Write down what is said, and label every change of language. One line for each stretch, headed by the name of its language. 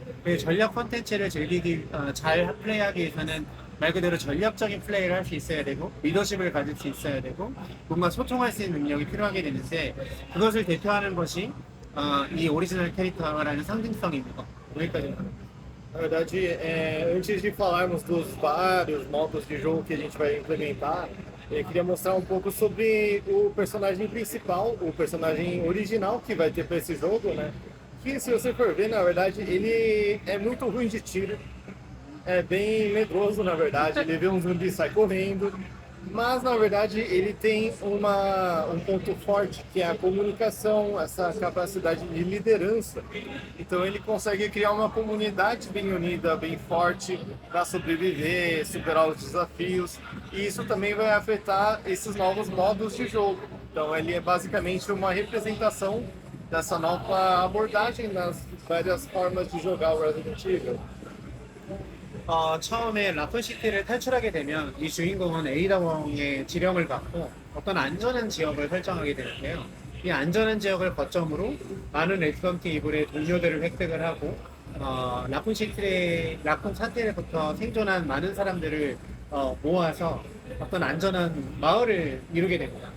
Korean: 그 전략 콘텐츠를 잘 플레이하기 위해서는 말 그대로 전략적인 플레이를 할 수 있어야 되고 리더십을 가질 수 있어야 되고 뭔가 소통할 수 있는 능력이 필요하게 되는데 그것을 대표하는 것이 이 오리지널 캐릭터라는 상징성입니다. 여기까지입니다.
Portuguese: Na verdade, antes de falarmos dos vários modos de jogo que a gente vai implementar, eu queria mostrar um pouco sobre o personagem principal, o personagem original que vai ter para esse jogo, né? Que se você for ver, na verdade, ele é muito ruim de tiro. É bem medroso, na verdade. Ele vê um zumbi e sai correndo. Mas, na verdade, ele tem um ponto forte, que é a comunicação, essa capacidade de liderança. Então, ele consegue criar uma comunidade bem unida, bem forte, para sobreviver, superar os desafios. E isso também vai afetar esses novos modos de jogo. Então, ele é basicamente uma representação dessa nova abordagem nas várias formas de jogar o Resident Evil.
Korean: 처음에 라쿤시티를 탈출하게 되면 이 주인공은 에이다웡의 지령을 받고 어떤 안전한 지역을 설정하게 되는데요. 이 안전한 지역을 거점으로 많은 레지던트 이블의 동료들을 획득을 하고 라쿤 사태로부터 생존한 많은 사람들을 모아서 어떤 안전한 마을을 이루게 됩니다.